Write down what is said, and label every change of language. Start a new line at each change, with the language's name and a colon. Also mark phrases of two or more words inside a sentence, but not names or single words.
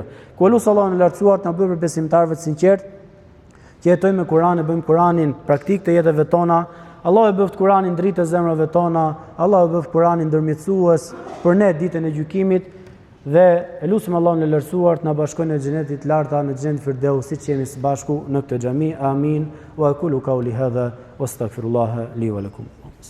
Albanian: Ku lut Allahun e lartësuar të na bëjë për besimtarëve të sinqertë, që jetojmë me Kur'anin, bëjmë Kur'anin praktik të jetëve tona. Allah e bëft Kur'anin dritë të zemrave tona, Allah e bëft Kur'anin ndërmjetësues për ne ditën e gjykimit dhe e lutim Allahun e lartësuar të na bashkojë në xhenetin e lartë, në xhenetin Firdaus, siç jemi së bashku në këtë xhami. Amin.
Arabic: وأقول قولي هذا وأستغفر الله لي ولكم.